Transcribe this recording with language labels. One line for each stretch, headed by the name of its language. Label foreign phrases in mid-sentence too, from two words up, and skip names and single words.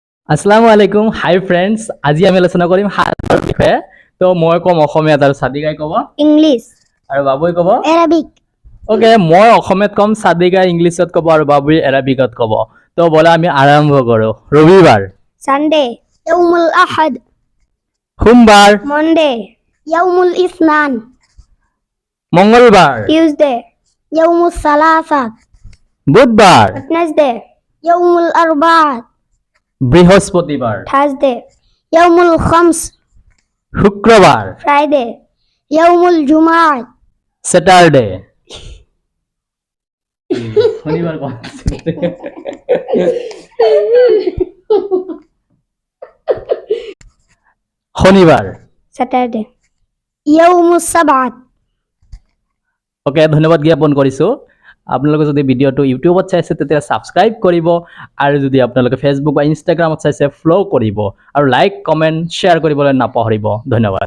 Arabic: السلام عليكم
English: hi friends
Assamese: আজি আমি আলোচনা কৰিম সাতৰ বিষয়ে তো মই কম অসমীয়াত আৰু সাদিকাই ক'ব
English: English,
Assamese: আৰু বাবুই ক'ব
English: Arabic,
Assamese: ওকে মই অসমীয়াত কম সাদিকাই ইংলিছত ক'ব আৰু বাবুই আৰবিকত ক'ব তো বলা আমি আৰম্ভ কৰো ৰবিবাৰ
English: Sunday,
Arabic: يوم الأحد,
Assamese: সোমবাৰ
English: Monday,
Arabic: يوم الاثنين,
Assamese: মঙ্গলবাৰ
English: Tuesday,
Arabic: يوم الثلاثاء,
Assamese: বুধবাৰ
English: Wednesday,
Arabic: يوم الأربعاء,
Assamese: বৃহস্পতিবাৰ
English: Thursday,
Arabic: يوم الخمس,
Assamese: শুক্ৰবাৰ
English: Friday,
Arabic: يوم الجمعة,
Assamese: স্যাটাৰডে শনিবাৰ কোন শনিবাৰ
English: Saturday,
Arabic: يوم السبت.
Assamese: ওকে ধন্যবাদ জ্ঞাপন কৰিছো আপোনালোকে যদি ভিডিওটো ইউটিউবত চাইছে তেতিয়া সাবস্ক্ৰাইব কৰিব আৰু যদি আপোনালোকে ফেসবুক বা ইনষ্টাগ্ৰামত চাইছে ফলো কৰিব আৰু
English: like comment share
Assamese: কৰিবলৈ নাপাহৰিব ধন্যবাদ